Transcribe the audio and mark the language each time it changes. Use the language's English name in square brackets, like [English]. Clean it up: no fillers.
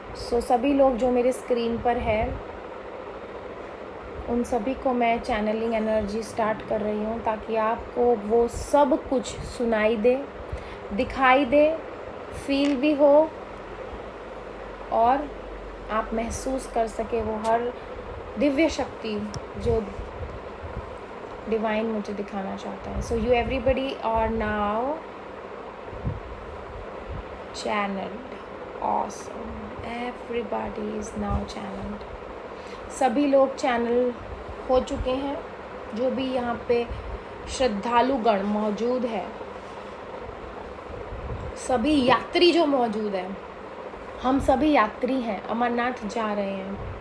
[Hindi] सो सभी लोग जो मेरे स्क्रीन पर है, उन सभी को मैं चैनलिंग एनर्जी स्टार्ट कर रही हूँ, ताकि आपको वो सब कुछ सुनाई दे, दिखाई दे, फील भी हो और आप महसूस कर सके वो हर दिव्य शक्ति जो डिवाइन मुझे दिखाना चाहता है। [English] So you everybody are now channeled. Awesome. Everybody is now channeled. [Hindi] सभी लोग चैनल हो चुके हैं। जो भी यहाँ पे श्रद्धालुगण मौजूद है, सभी यात्री जो मौजूद है, हम सभी यात्री हैं, अमरनाथ जा रहे हैं।